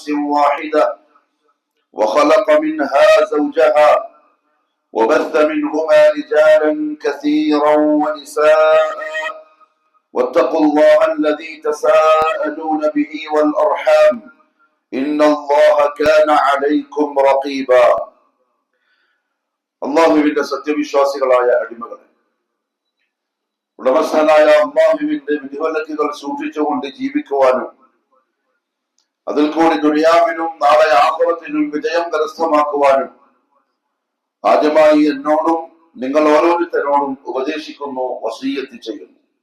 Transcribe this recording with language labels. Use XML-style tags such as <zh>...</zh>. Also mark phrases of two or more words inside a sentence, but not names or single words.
<ar>واحدة وخلق منها زوجها وبث منهما رجالا كثيرا ونساء واتقوا الله الذي تساءلون به والأرحام إن الله كان عليكم رقيبا</ar> <ml>അള്ളാഹുവിന്റെ സത്യവിശ്വാസികളായ അടിമകളെ, ഉടമസ്ഥനായ അള്ളാഹുവിന്റെ വിധിവിലക്കുകൾ സൂക്ഷിച്ചുകൊണ്ട് ജീവിക്കുവാനും അതിൽ കൂടി ദുനിയാവിനും നാളെ ആഖിറത്തിനും വിജയം കരസ്ഥമാക്കുവാനും ആദ്യമായി എന്നോടും നിങ്ങൾ ഓരോരുത്തരോടും ഉപദേശിക്കുന്നു, വസിയ്യത്ത് ചെയ്യുന്നു.</ml>